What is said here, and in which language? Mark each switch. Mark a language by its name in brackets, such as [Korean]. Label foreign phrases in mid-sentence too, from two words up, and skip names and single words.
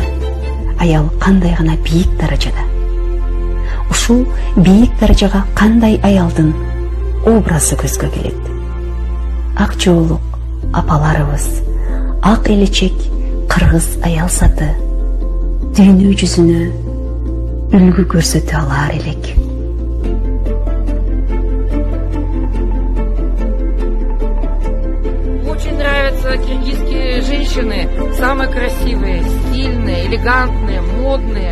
[Kyrgyz] Аял кандай гана бийик даражада. Ушул бийик даражага кандай аялдын образы көзгө келет. Ак жоолук апаларыбыз, ак элечек кыргыз аял заты дүйнө жүзүнө үлгү көрсөтө алар элек. [Russian] Очень нравятся киргизские женщины, самые красивые, стильные, элегантные, модные.